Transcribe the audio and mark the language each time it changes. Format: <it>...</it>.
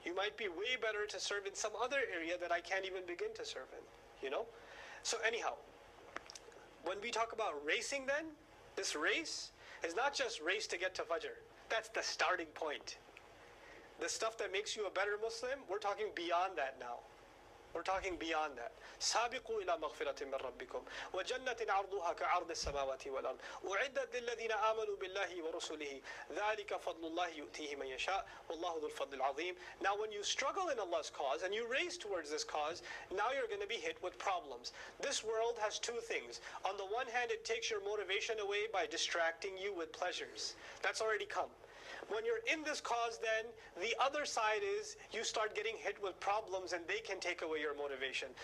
<en>You might be way better to serve in some other area that I can't even begin to serve in, So anyhow, when we talk about racing then, this race is not just race to get to Fajr. That's the starting point. The stuff that makes you a better Muslim, we're talking beyond that now. We're talking beyond that.</en> <ar>سابقوا إلى مغفرة من ربكم وجنة عرضها كعرض السماوات والأرض أعدت للذين آمنوا بالله ورسله ذلك فضل الله يؤتيه من يشاء والله ذو الفضل العظيم.</ar> <en>Now when you struggle in Allah's cause and you race towards this cause, now you're going to be hit with problems. This world has two things. On the one hand, it takes your motivation away by distracting you with pleasures. That's already come. When you're in this cause, then the other side is you start getting hit with problems and they can take away your motivation.</en>